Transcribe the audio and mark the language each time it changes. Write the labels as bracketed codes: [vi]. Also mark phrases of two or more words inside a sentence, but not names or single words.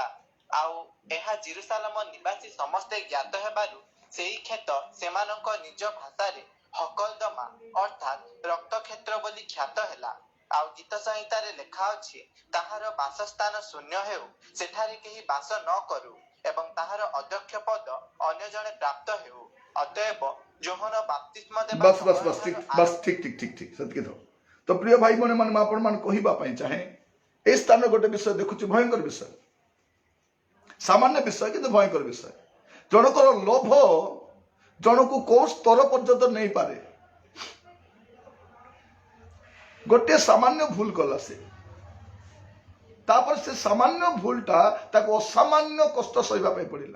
[or] ଆଉ ଏହା ଜେରୁସାଲେମ ନିବାସୀ ସମସ୍ତେ ଜ୍ଞାତ ହେବାରୁ ସେଇ କ୍ଷେତ ସେମାନଙ୍କ ନିଜ ଭାଷାରେ ହକଲଦମ ନର୍ଦ୍ଦମା ଅର୍ଥାତ୍ ରକ୍ତକ୍ଷେତ୍ର ବୋଲି ଖ୍ୟାତ ହେଲା। ଆଉ ଗୀତ ସଂହିତାରେ ଲେଖା ଅଛି, ତାହାର ବାସସ୍ଥାନ ଶୂନ୍ୟ ହେଉ, ସେଠାରେ କେହି ବାସ ନ କରୁ ଏବଂ ତାହାର ଅଧ୍ୟକ୍ଷ ପଦ ଅନ୍ୟ ଜଣେ ପ୍ରାପ୍ତ ହେଉ। ଅତଏବ ଯୋହନ ବାପ୍ତିସ୍ମ ଦେବା [hi] बस बस बस ठीक बस ठीक ठीक ठीक ठीक [or] ସେତିକି ଥାଉ। ତ ପ୍ରିୟ ଭାଇ ଭଉଣୀ ମାନେ ମୁଁ ଆପଣମାନଙ୍କୁ କହିବା ପାଇଁ ଚାହେଁ, ଏ ସ୍ଥାନରେ ଗୋଟେ ବିଷୟ ଦେଖୁଛି, ଭୟଙ୍କର ବିଷୟ, ସାମାନ୍ୟ ବିଷୟ କିନ୍ତୁ ଭୟଙ୍କର ବିଷୟ। ଜଣଙ୍କର ଲୋଭ ଜଣକୁ କୋଉ ସ୍ତର ପର୍ଯ୍ୟନ୍ତ ନେଇପାରେ। ଗୋଟିଏ ସାମାନ୍ୟ ଭୁଲ କଲା ସେ, ତାପରେ ସେ ସାମାନ୍ୟ ଭୁଲଟା ତାକୁ ଅସାମାନ୍ୟ କଷ୍ଟ ସହିବା ପାଇଁ ପଡିଲା।